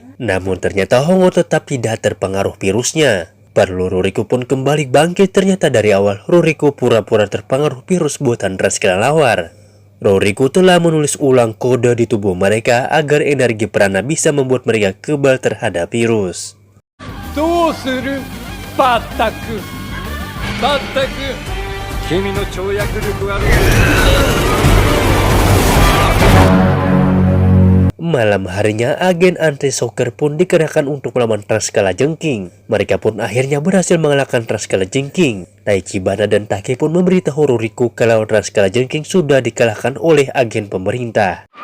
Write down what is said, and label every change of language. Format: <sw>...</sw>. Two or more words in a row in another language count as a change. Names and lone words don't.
<id>Namun ternyata Hongo tetap tidak terpengaruh virusnya. Perlu Roriko pun kembali bangkit. Ternyata dari awal Roriko pura-pura terpengaruh virus buatan ras kelelawar. Roriko telah menulis ulang kode di tubuh mereka agar energi prana bisa membuat mereka kebal terhadap virus.</id> <ja>どうするバッタクバッタク君の跳躍力は</ja> <id>Malam harinya, agen anti soccer pun dikerahkan untuk melawan ras kalajengking. Mereka pun akhirnya berhasil mengalahkan ras kalajengking. Taichibana dan Take pun memberitahu Roriko kalau ras kalajengking sudah dikalahkan oleh agen pemerintah.</id>